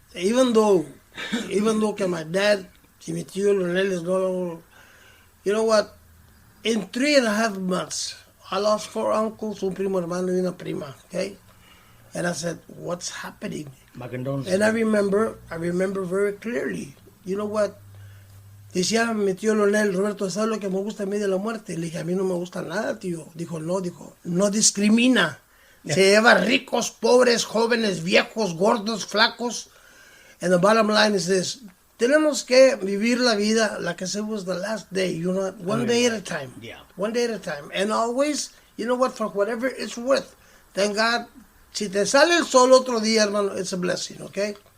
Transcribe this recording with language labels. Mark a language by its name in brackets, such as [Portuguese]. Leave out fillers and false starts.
[English] Even though [Spanish] que [English] my dad, [Spanish] que mi tío [English] Leonel is no, you know what? In 3.5 months, I lost 4 uncles, [Spanish] un primo hermano y una prima, [English] okay? And I said, what's happening? My condolences. And I remember very clearly. You know what? [Spanish] Decía mi tío Leonel, Roberto, ¿sabes lo que me gusta a mí de la muerte? Le dije, a mí no me gusta nada, tío. Dijo, no discrimina. Se lleva ricos, pobres, jóvenes, viejos, gordos, flacos. [English] And the bottom line is this. [Spanish] Tenemos que vivir la vida [English] like I said was the last day. One day at a time. Yeah. One day at a time. And always, you know what, for whatever it's worth, thank God, [Spanish] si te sale el sol otro día, hermano, [English] it's a blessing, okay?